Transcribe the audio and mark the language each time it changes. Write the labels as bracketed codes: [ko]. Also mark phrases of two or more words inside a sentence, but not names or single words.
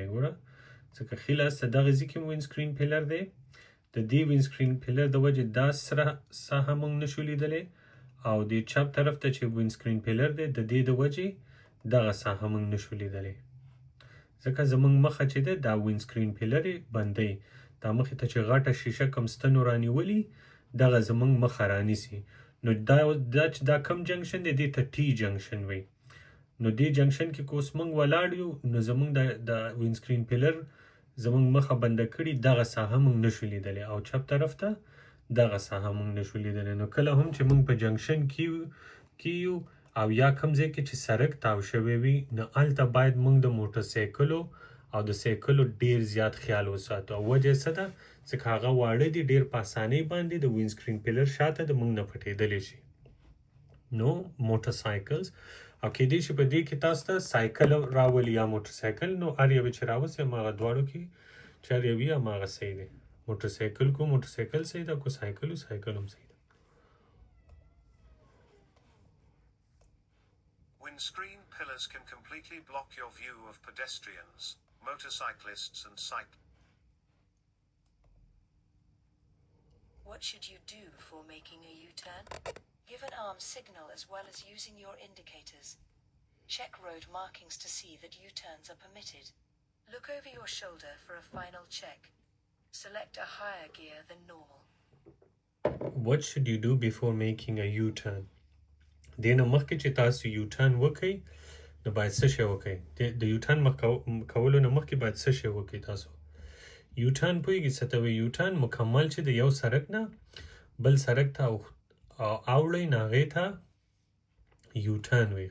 [ps] ګوره ځکه ښي لاس ته دغه ځای کې [en] windscreen pillar [ps] دی، د دې [en] windscreen pillar [ps] د وجې دا سره ساحه موږ نشو لیدلی او د چپ طرف ته چې [en] windscreen pillar [ps] دی د دې د وجې دغه ساحه موږ نشو لیدلی. ځکه زموږ مخه چې ده دا [en] windscreen pillar [ps] یې بندوي. دا مخې ته چې غټه شیشه کوم ستنو رانیولي دغه زموږ مخه رانیسي. نو دا کم جنکشن دی دې ته [en] T junction [ps] وي. نو دې جنکشن کې که اوس موږ ولاړ یو نو زموږ د [en] windscreen pillar [ps] زموږ مخه بنده کړي دغه ساحه موږ نشو لیدلی او چپ طرف ته دغه ساحه موږ نشو لیدلی. نو کله هم چې موږ په جنکشن کې یو او یا کوم ځای کې چې سړک تاو شوی وي نو هلته باید موږ د موټرسایکلو او د سایکلو ډېر زیات خیال وساتو. او وجه څه ده؟ ځکه هغه واړه دي ډېر په اسانۍ باندې د [en] windscreen pillar [ps] شاته د موږ نه پټېدلی شي. نو موټرسایکلز او کیدای شي په دې کې تاسو ته سایکل راولي یا موټرسایکل، نو هر یو چې راوسي هماغه دواړو کې چې هر یو وي هماغه صحیح دی. موټرسایکل کو موټرسایکل صحیح ده، کو سایکل سایکل هم صحیح ده. [en] Windscreen pillars can completely block your view of pedestrians, motorcyclists and cyclists. What should you do before making a U-turn? Give an arm signal as well as using your indicators. Check road markings to see that U-turns are permitted. Look over your shoulder for a final check. Select a higher gear than normal. What should you do before making a U-turn? [ps] دینه مخکې چې تاسو U-turn وکئ نو باید څه شی وکئ؟ د U-turn کولو نه مخکې باید څه شی وکئ تاسو؟ U-turn پوهېږئ څه ته وایي؟ U-turn مکمل چې د یو سړک نه بل سړک ته اوړئ نو هغې ته U-turn وایي.